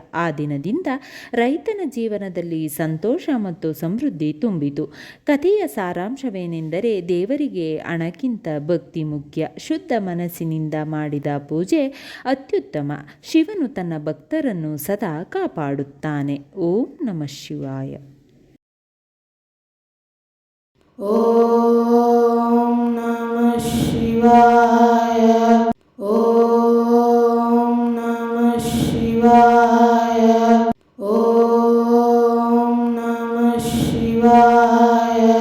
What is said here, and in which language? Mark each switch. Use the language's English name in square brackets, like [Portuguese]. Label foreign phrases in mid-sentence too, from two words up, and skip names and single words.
[Kannada] ಆ ದಿನದಿಂದ ರೈತನ ಜೀವನದಲ್ಲಿ ಸಂತೋಷ ಮತ್ತು ಸಮೃದ್ಧಿ ತುಂಬಿತು. ಕಥೆಯ ಸಾರಾಂಶವೇನೆಂದರೆ, ದೇವರಿಗೆ ಹಣಕ್ಕಿಂತ ಭಕ್ತಿ ಮುಖ್ಯ. ಶುದ್ಧ ಮನಸ್ಸಿನಿಂದ ಮಾಡಿದ ಪೂಜೆ ಅತ್ಯುತ್ತಮ. ಶಿವನು ತನ್ನ ಭಕ್ತರನ್ನು ಸದಾ ಕಾಪಾಡುತ್ತಾನೆ. [Sanskrit] ಓಂ ನಮಃ ಶಿವಾಯ. ಓಂ ನಮಃ ಶಿವಾಯ. ಓಂ ನಮಃ ಶಿವಾಯ. ಓಂ ನಮಃ ಶಿವಾಯ.